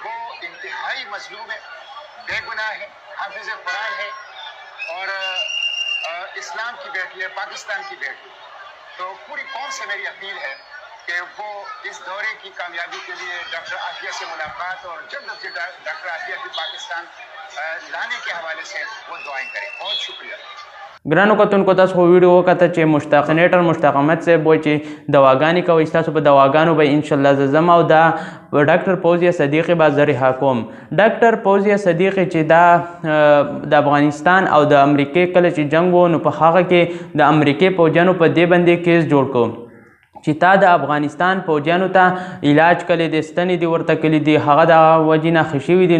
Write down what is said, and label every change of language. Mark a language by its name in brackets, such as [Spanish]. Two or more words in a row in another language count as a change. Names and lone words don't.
[Urdu] وہ انتہائی مظلوم ہے، بے گناہ ہے، حافظ قرآن ہے اور اسلام کی بیٹی ہے، پاکستان کی بیٹی. تو پوری قوم سے میری اپیل ہے کہ وہ اس دورے کی کامیابی کے لیے ڈاکٹر عافیہ سے ملاقات اور جلد از جلد ڈاکٹر عافیہ کی پاکستان لانے کے حوالے سے وہ دعائیں کریں. بہت شکریہ. [Pashto] ګرانو کتونکو، تاسو خو ویډیو وکته چې سینیټر مشتاق احمد صاحب وایي چې دواګانې کوئ، ستاسو په دواګانو به انشاءالله زه ځم او دا ډاکټر فوزیه صدیقي به زه رها کوم. ډاکټر فوزیه صدیقي چې دا د افغانستان او د امریکې کله چې جنګ و، نو په هغه کې د امریکې پوجیانو په دې باندې کیس جوړ کړو چې تا د افغانستان پوجیانو ته علاج کړی دی، ستنې دي ورته کړي دي، هغه د وجې نه ښه شوي دي.